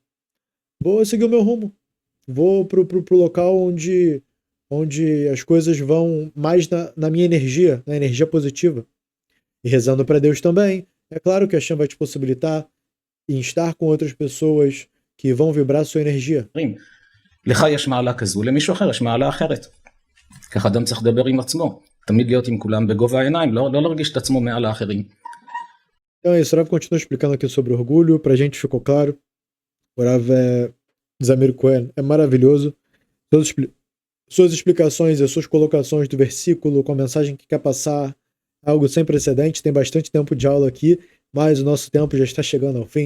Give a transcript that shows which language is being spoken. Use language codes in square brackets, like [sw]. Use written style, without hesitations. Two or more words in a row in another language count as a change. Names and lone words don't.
[pt] Vou seguir o meu rumo. Vou pro local onde as coisas vão mais na minha energia, na energia positiva. E rezando para Deus também. É claro que a Hashem vai te possibilitar em estar com outras pessoas que vão vibrar sua energia. [he] לך יש מעלה כזו, למישהו אחר יש מעלה אחרת. ככה אדם צריך לדבר עם עצמו. תמיד להיות עם כולם בגובה העיניים, לא להרגיש את עצמו מעל האחרים. [pt] Então é isso, o Rav continua explicando aqui sobre orgulho, pra gente ficou claro. O Rav Zamir Cohen é maravilhoso. Suas explicações e suas colocações do versículo com a mensagem que quer passar, algo sem precedente, tem bastante tempo de aula aqui, mas o nosso tempo já está chegando ao fim.